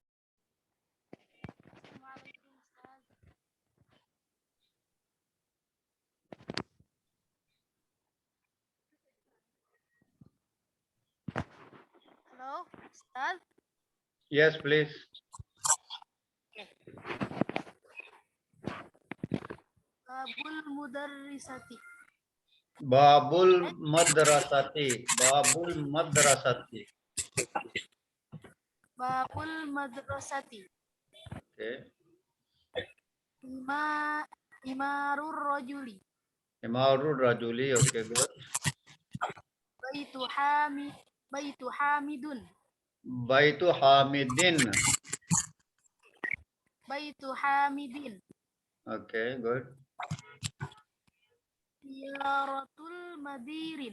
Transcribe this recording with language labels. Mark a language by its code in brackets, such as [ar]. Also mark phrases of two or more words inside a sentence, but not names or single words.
[en] Hello, Ustaz. Yes, please. [ar] باب المدرسة. باب المدرسة. باب المدرسة. باب المدرسة. [en] Okay. [ar] عمارة الرجل. عمارة الرجل. [en] Okay, good. [ar] بيت حامد. بيت حامد. بيت حامد. [en] Okay, good. [ar] سيارة المدير.